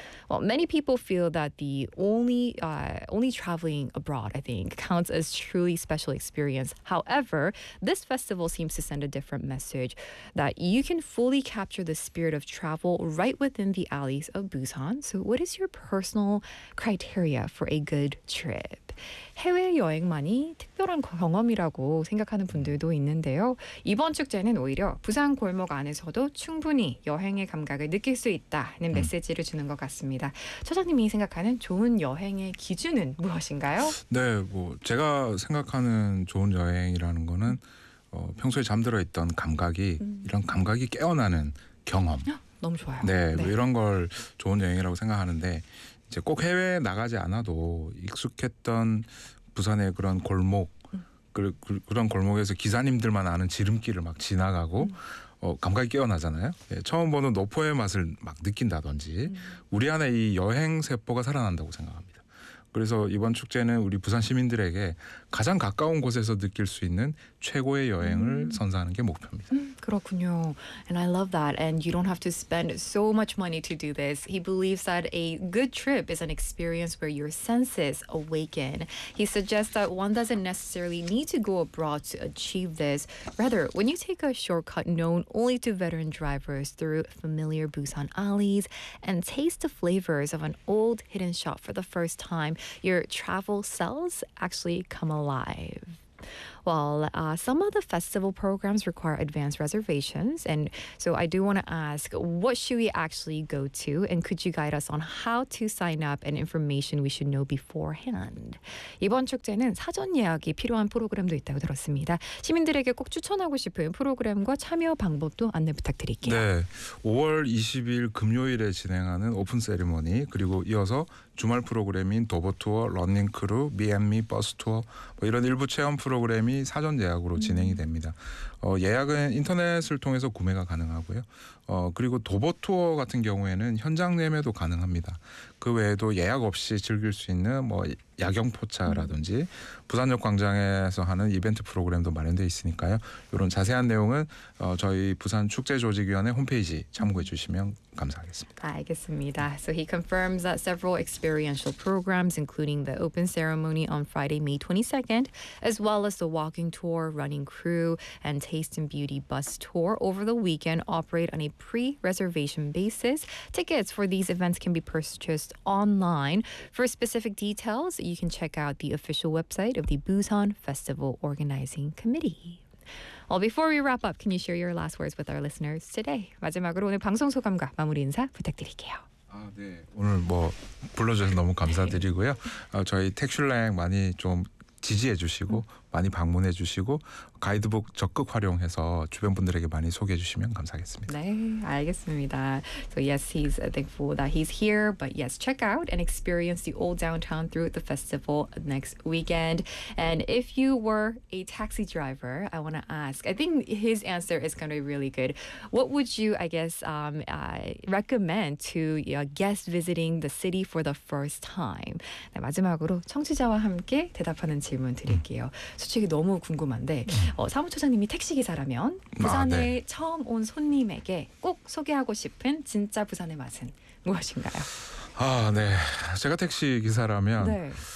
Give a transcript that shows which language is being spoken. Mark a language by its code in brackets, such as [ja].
[en] Well, many people feel that the only traveling abroad, I think, counts as truly special experience. However, this festival seems to send a different message that you can fully capture the spirit of travel right within the alleys of Busan. So what is your personal criteria for a good trip? [ko] 해외여행만이 특별한 경험이라고 생각하는 분들도 있는데요. 이번 축제는 오히려 부산 골목 안에서도 충분히 여행의 감각을 느낄 수 있다는 메시지를 주는 것 같습니다. 처장님이 생각하는 좋은 여행의 기준은 무엇인가요? 네, 제가 생각하는 좋은 여행이라는 거는 평소에 잠들어 있던 감각이 이런 감각이 깨어나는 경험. 너무 좋아요. 네, 이런 걸 좋은 여행이라고 생각하는데 이제 꼭 해외에 나가지 않아도 익숙했던 부산의 그런 골목, 그런 골목에서 기사님들만 아는 지름길을 막 지나가고 감각이 깨어나잖아요. 네, 처음 보는 노포의 맛을 막 느낀다든지 우리 안에 이 여행 세포가 살아난다고 생각합니다. 그래서 이번 축제는 우리 부산 시민들에게 가장 가까운 곳에서 느낄 수 있는 최고의 여행을 선사하는 게 목표입니다. 그렇군요. [en] And I love that. And you don't have to spend so much money to do this. He believes that a good trip is an experience where your senses awaken. He suggests that one doesn't necessarily need to go abroad to achieve this. Rather, when you take a shortcut known only to veteran drivers through familiar Busan alleys and taste the flavors of an old hidden shop for the first time, your travel cells actually come alive. Well, some of the festival programs require advanced reservations. And so I do want to ask, what should we actually go to? And could you guide us on how to sign up and information we should know beforehand? [ko] 이번 축제는 사전 예약이 필요한 프로그램도 있다고 들었습니다. 시민들에게 꼭 추천하고 싶은 프로그램과 참여 방법도 안내 부탁드릴게요. 네, 5월 20일 금요일에 진행하는 오픈 세리머니 그리고 이어서 주말 프로그램인 도보투어, 런닝크루, 미앤미 버스투어 뭐 이런 일부 체험 프로그램이 사전 예약으로 진행이 됩니다. 예약은 인터넷을 통해서 구매가 가능하고요. 그리고 도보투어 같은 경우에는 현장 예매도 가능합니다. 그 외에도 예약 없이 즐길 수 있는 뭐 야경포차라든지 부산역 광장에서 하는 이벤트 프로그램도 마련되어 있으니까요. 이런 자세한 내용은 저희 부산축제조직위원회 홈페이지 참고해 주시면 감사하겠습니다. 알겠습니다. [en] So he confirms that several experiential programs, including the open ceremony on Friday, May 22nd, as well as the walking tour, running crew, and taste and beauty bus tour over the weekend operate on a pre-reservation basis. Tickets for these events can be purchased online. For specific details, you can check out the official website of the Busan Festival Organizing Committee. Well, before we wrap up, can you share your last words with our listeners today? [ko] 마지막으로 오늘 방송 소감과 마무리 인사 부탁드릴게요. 네, 오늘 뭐 불러주셔서 너무 감사드리고요. 저희 택슐랭 많이 좀 지지해 주시고 많이 방문해 주시고 가이드북 적극 활용해서 주변 분들에게 많이 소개해 주시면 감사하겠습니다. 네, 알겠습니다. [en] So yes, he's thankful that he's here. But yes, check out and experience the old downtown through the festival next weekend. And if you were a taxi driver, I want to ask, I think his answer is going to be really good. What would you, I guess, recommend to a guest visiting the city for the first time? [ko] 네, 마지막으로 청취자와 함께 대답하는 질문 드릴게요. 솔직히 너무 궁금한데 사무처장님이 택시기사라면 부산에 아, 네. 처음 온 손님에게 꼭 소개하고 싶은 진짜 부산의 맛은 무엇인가요? 아, 네. 제가 택시기사라면 네.